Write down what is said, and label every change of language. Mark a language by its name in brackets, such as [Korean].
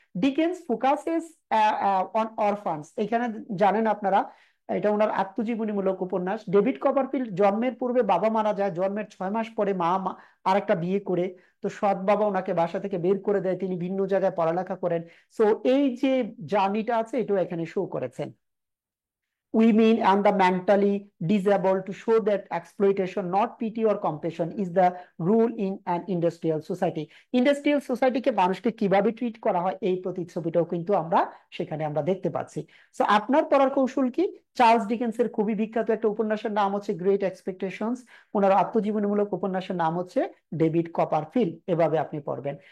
[English] Dickens focuses on orphans, [Bangla] এখানে জানেন আপনারা এটা ওনার আত্মজীবনীমূলক উপন্যাস। ডেভিড কপারফিল্ড জন্মের পূর্বে বাবা মারা যায়, জন্মের 6 মাস পরে মা আরেকটা বিয়ে করে, তো সৎ বাবা ওনাকে বাসা থেকে বের করে দেয়, তিনি ভিন্ন জায়গায় পড়ালেখা করেন। সো এই যে জার্নিটা আছে এটাও এখানে শো করেছেন। [English] Women and the mentally disabled, to show that exploitation, not pity or compassion, is the rule in an industrial society. [Bangla] Industrial society কে মানুষকে কিভাবে ট্রিট করা হয় এই প্রতিচ্ছবিটাও কিন্তু আমরা সেখানে আমরা দেখতে পাচ্ছি। সো আপনার পড়ার কৌশল কি, চার্লস ডিকেন্সের খুবই বিখ্যাত একটা উপন্যাসের নাম হচ্ছে গ্রেট এক্সপেকটেশনস, ওনার আত্মজীবনীমূলক উপন্যাসের নাম হচ্ছে ডেভিড কপারফিল্ড, এভাবে আপনি পড়বেন।